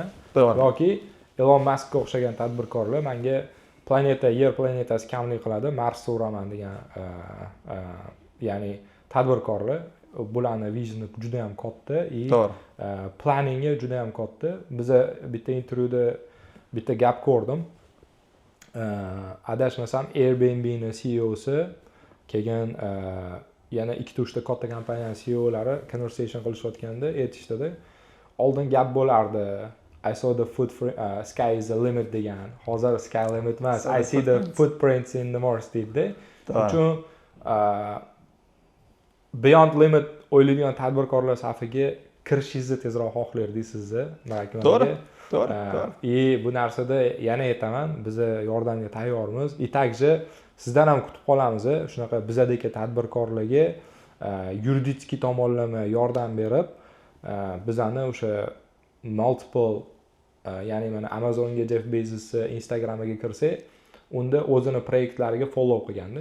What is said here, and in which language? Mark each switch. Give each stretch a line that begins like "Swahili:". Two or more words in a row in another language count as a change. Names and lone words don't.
Uzbek: Yoki Elon Muskga o'xshagan tadbirkorlar menga yer planetasi kamlik qiladi, Marsga uraman degan, ya'ni tadbirkorlar bularni visioni juda ham katta, planningi juda ham katta. Biz bitta intervyuda bitta gap ko'rdim. Adashmasam Airbnb'ning CEOsi kelgan, yana 2-3 ta katta kompaniyaning CEOlari conversation qilishayotganda aytishdida, oldin gap bo'lardi.
English: I saw the sky is the limit degan.
Uzbek: Hozir sky limit emas.
English: I see the footprints in the Mars deydi.
Uzbek: Uchun
English: Beyond Limit
Uzbek: o'ylaydigan tadbirkorlar safiga kirishingizni tezroq xohlardik sizni, Mirakmalga. To'g'ri. Bu narsada yana aytaman, biz yordamga tayyormiz. Takje sizdan ham kutib qolamiz, shunaqa bizadagi tadbirkorlarga yuridik tomonlama yordam berib bizani o'sha multiple ya'ni mana Amazonga Jeff Bezosni Instagramiga kirsak, unda o'zini proyektlariga follow qilganda.